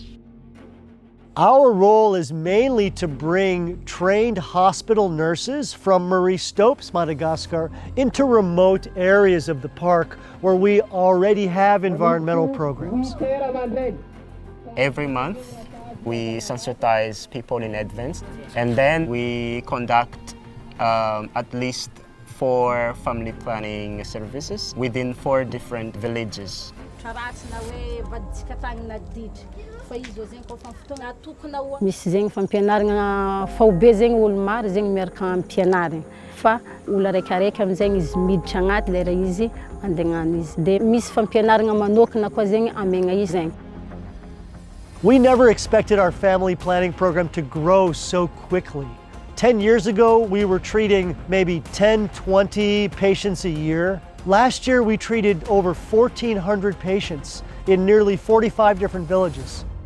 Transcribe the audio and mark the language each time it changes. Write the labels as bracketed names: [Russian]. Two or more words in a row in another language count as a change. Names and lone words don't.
[English] Our role is mainly to bring trained hospital nurses from Maurice Stopes, Madagascar, into remote areas of the park where we already have environmental programs. Every month, we sensitize people in advance, and then we conduct at least 4 family planning services within 4 different villages. [Malagasy] Misy zegny fampianaragna faobe zegny olo maro zegny miaraka ampianaragna fa olo araikaraiky amin'izegny izy miditra agnaty lera izy andegnano izy de misy fampianaragna manokana koa zegny amegna izy zegny. [English] We never expected our family planning program to grow so quickly. 10 years ago, we were treating maybe 10, 20 patients a year. Last year, we treated over 1,400 patients in nearly 45 different villages.